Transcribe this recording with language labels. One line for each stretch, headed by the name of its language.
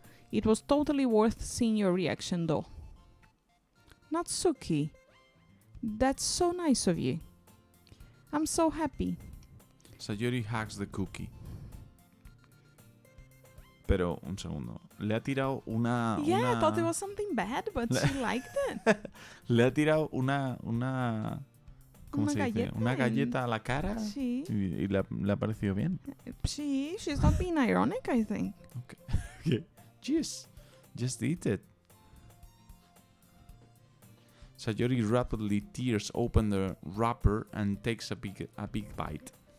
English: It was totally worth seeing your reaction though. Natsuki, that's so nice of you. I'm so happy. Sayori hacks the cookie.
Spanish: Pero, un segundo. Le ha tirado una...
English: I thought it was something bad, but she liked it.
Spanish: Le ha tirado una ¿cómo se dice? Una galleta a la cara. Sí. Y le ha parecido bien.
English: She's not being ironic, I think. Okay. Just eat it. Sayori rapidly tears open the wrapper and takes a big bite.